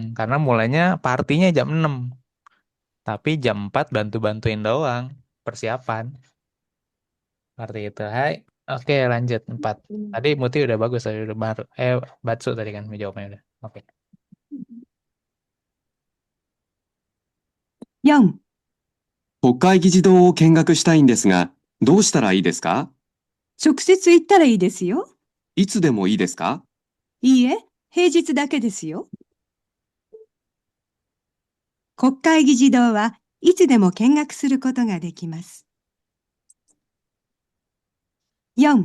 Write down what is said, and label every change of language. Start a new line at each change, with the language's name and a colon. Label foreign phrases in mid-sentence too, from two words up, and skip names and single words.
Indonesian: Karena mulainya partinya jam 6. Tapi jam 4 bantu-bantuin doang. Persiapan. Seperti itu. Hai. Oke, lanjut 4. Tadi Muti udah bagus tadi udah baru. Batsu tadi kan jawabnya udah. Oke.
Japanese: 4、国会議事堂を見学したいんですが、どうしたらいいですか？直接行ったらいいですよ。いつでもいいですか？いいえ、平日だけですよ。国会議事堂はいつでも見学することができます。4、